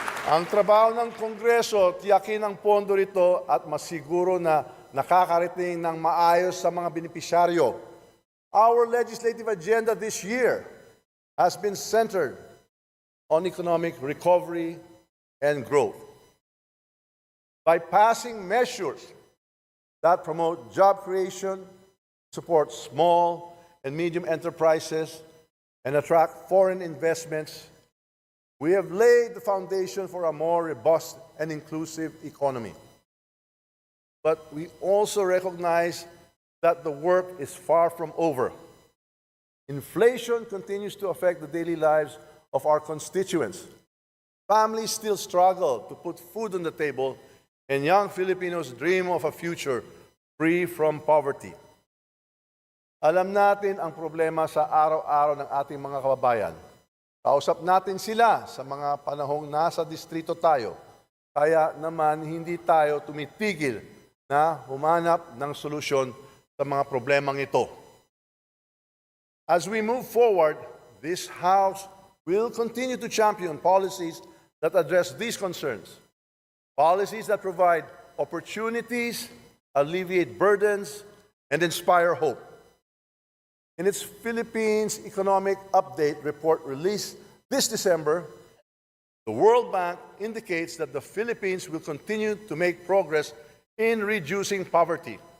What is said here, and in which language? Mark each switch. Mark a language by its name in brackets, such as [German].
[Filipino] Ang trabaho ng Kongreso, tiyakin ang pondo rito at masiguro na nakakarating ng maayos sa mga benepisyaryo. [English] Our legislative agenda this year has been centered on economic recovery and growth. By passing measures that promote job creation, support small and medium enterprises, and attract foreign investments, we have laid the foundation for a more robust and inclusive economy. But we also recognize that the work is far from over. Inflation continues to affect the daily lives of our constituents. Families still struggle to put food on the table, and young Filipinos dream of a future free from poverty. [Filipino] Alam natin ang problema sa araw-araw ng ating mga kababayan. Kausap natin sila sa mga panahong nasa distrito tayo. Kaya naman hindi tayo tumitigil na humanap ng solusyon sa mga problemang ito. [English] As we move forward, this House will continue to champion policies that address these concerns. Policies that provide opportunities, alleviate burdens, and inspire hope. In its Philippines Economic Update report released this December, the World Bank indicates that the Philippines will continue to make progress in reducing poverty.